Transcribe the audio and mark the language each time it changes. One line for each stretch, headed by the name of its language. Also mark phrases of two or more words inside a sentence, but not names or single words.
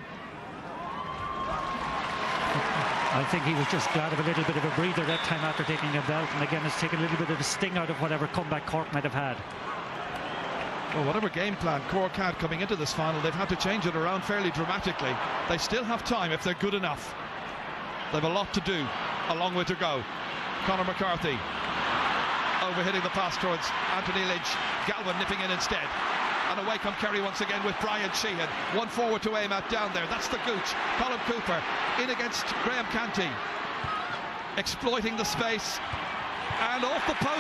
English: I think he was just glad of a little bit of a breather that time after taking a belt, and again it's taken a little bit of a sting out of whatever comeback Cork might have had. Well, whatever game plan Cork had coming into this final, they've had to change it around fairly dramatically. They still have time if they're good enough. They've a lot to do, a long way to go. Conor McCarthy overhitting the pass towards Anthony Lynch. Galvin nipping in instead. And away come Kerry once again with Brian Sheehan. One forward to aim at down there. That's the gooch. Colm Cooper in against Graham Canty. Exploiting the space. And off the post.